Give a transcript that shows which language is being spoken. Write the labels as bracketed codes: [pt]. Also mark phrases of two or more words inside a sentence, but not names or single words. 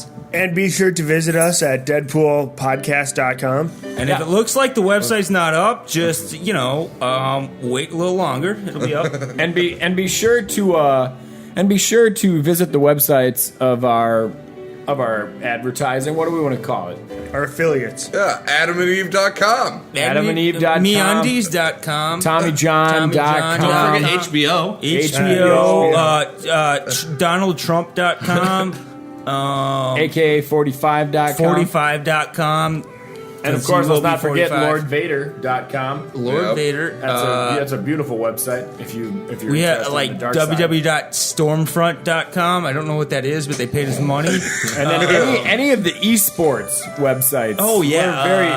[en] And be sure to visit us at deadpoolpodcast.com. And if it looks like the website's not up, just wait a little longer. It'll be up. and be sure to visit the websites of our advertising. What do we want to call it? Our affiliates. Yeah, AdamandEve.com. AdamandEve.com. MeUndies.com. TommyJohn.com. Don't forget HBO. DonaldTrump.com. AKA 45.com. 45.com. And of course, let's not forget LordVader.com. Lord Yep. Vader. That's a beautiful website. If you're We have interested like in the dark side. www.stormfront.com. I don't know what that is, but they paid us money. And then any of the esports websites. Oh, yeah.